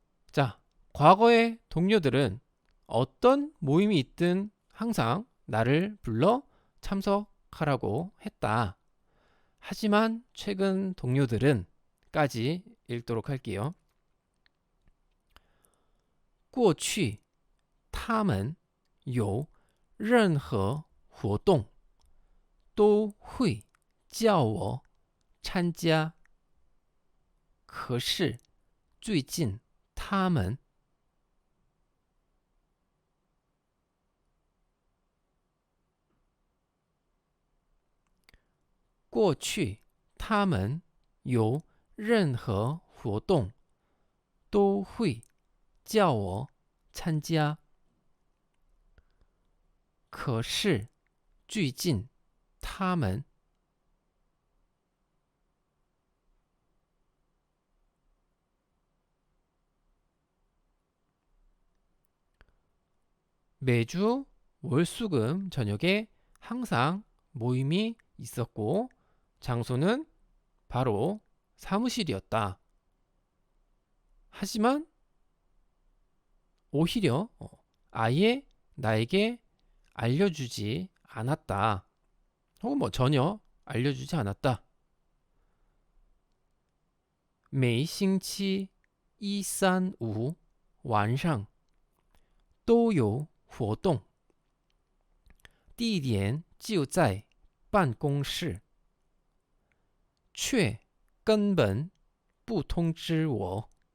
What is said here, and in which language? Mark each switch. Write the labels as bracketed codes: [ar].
[ko] 자, 과거의 동료들은 어떤 모임이 있든 항상 나를 불러 참석하라고 했다. 하지만 최근 동료들은 까지 읽도록 할게요. [zh] 过去他们有任何活动都会叫我参加，可是最近他们过去他们有任何活动都会叫我参加，可是最近他们 [ko] 매주 월수금 저녁에 항상 모임이 있었고 장소는 바로 사무실이었다. 하지만 오히려 아예 나에게 알려주지 않았다. 혹은 전혀 알려주지 않았다. [zh] 每星期一、三、五晚上都有活动，地点就在办公室，却根本不通知我。